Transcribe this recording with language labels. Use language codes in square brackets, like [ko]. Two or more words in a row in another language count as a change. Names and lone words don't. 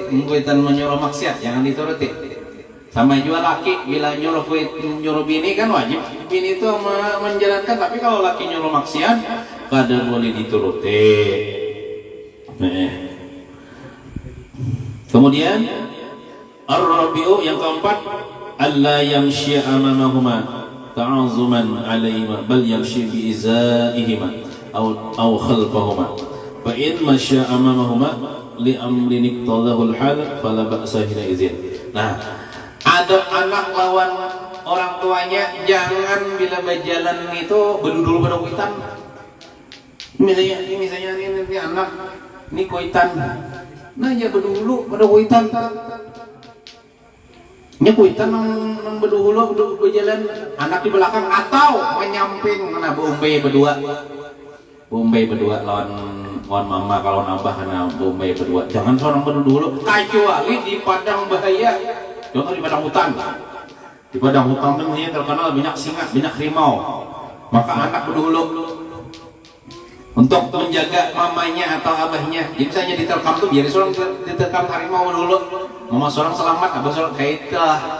[bjn] Kuitan menyuruh maksiat jangan dituruti. Sama jual laki bila nyuruh bini kan wajib bini itu menjalankan, tapi kalau laki nyuruh maksiat kada boleh dituruti. Kemudian ar-rabi'u yang keempat, [ar] ألا يمشي أمامهما تعظيما عليهما بل يمشي بإزائهما أو خلفهما فإن مشى أمامهما لأمر اقتضاه الحال فلا بأس حينئذ. [bjn] Nah, adab anak lawan orang tuanya jangan bila berjalan itu berdudul pada kuitan. Misalnya ini anak ini kuitan, nah ya berdulu pada kuitan. Nya kuitan nang berdulu berjalan, anak di belakang atau menyamping mana Bombay berdua lawan mama kalau nambah karena Bombay berdua. Jangan seorang berdulu kecuali di padang bahaya. Contoh di padang hutan. Di padang hutan ini terkenal banyak singa, banyak harimau. Maka anak berdulu untuk menjaga mamanya atau abahnya. Jadi misalnya diterkam tuh biar seorang diterkam harimau dulu. Mama seorang selamat, abah seorang kayak itu.